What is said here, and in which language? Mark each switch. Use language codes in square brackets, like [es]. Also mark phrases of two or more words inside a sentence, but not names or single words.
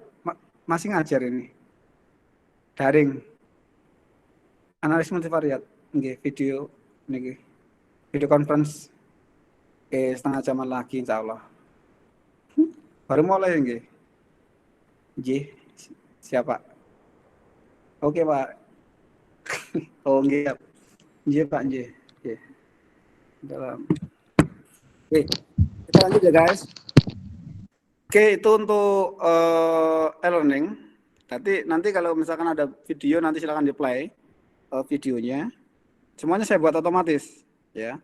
[id] Masih ngajar ini, daring, analis multivariat, video, ini [en] video conference, [id] setengah jam lagi [ar] إن شاء الله. [id] Baru mulai nggih. Nggih. Siapa? Oke, Pak. [jv] Oh, nggih. Nggih, Pak, nggih. Nggih. [id] Dalam. Oke, kita lanjut ya, guys. Oke, itu untuk e-learning. Nanti kalau misalkan ada video nanti silakan di-play videonya. Semuanya saya buat otomatis, ya.